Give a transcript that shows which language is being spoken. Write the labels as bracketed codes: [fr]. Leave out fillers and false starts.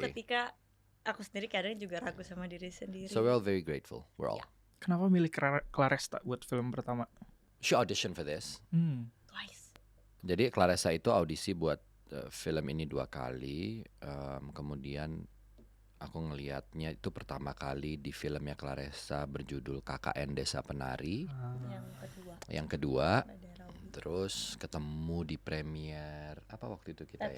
[id] ketika aku sendiri kadang juga ragu sama diri sendiri. [en] So we're all very grateful. We're all. [id] Kenapa milih Claresta buat film pertama? [en] She auditioned for this. Twice. [id] Jadi Claresta itu audisi buat film ini 2 kali. Kemudian aku ngelihatnya itu pertama kali di filmnya Claresta berjudul KKN Desa Penari. Yang kedua. Ada Rawi. Terus ketemu di premier apa waktu itu kita ya?